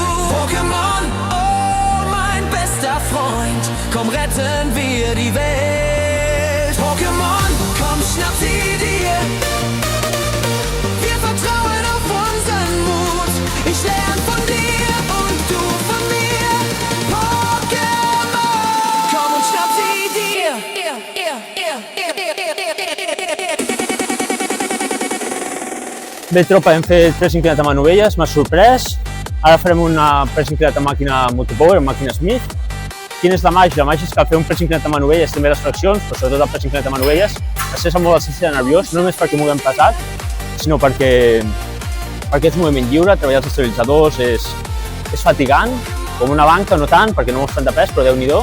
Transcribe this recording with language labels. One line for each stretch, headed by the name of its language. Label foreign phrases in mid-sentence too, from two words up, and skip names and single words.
German: Pokémon, oh mein bester Freund, komm, retten wir die Welt. Pokémon, komm, schnapp sie dir, wir vertrauen auf unseren Mut. Ich lerne von dir und du von mir. Pokémon, komm und schnapp sie dir.
Catalan: Bé, tropa, hem fet press inclinat amb manovelles, m'ha sorprès. Ara farem una press inclinat amb màquina Motopower, amb màquina Smith. Quina és la màgia? La màgia és que al fer un press inclinat amb manovelles també les flexions, però sobretot el press inclinat amb manovelles, es cessa molt el sistema nerviós, no només perquè moguem pesat, sinó perquè és moviment lliure, treballar els estabilitzadors és fatigant, com una banca no tant, perquè no mos tant de pes, però Déu-n'hi-do.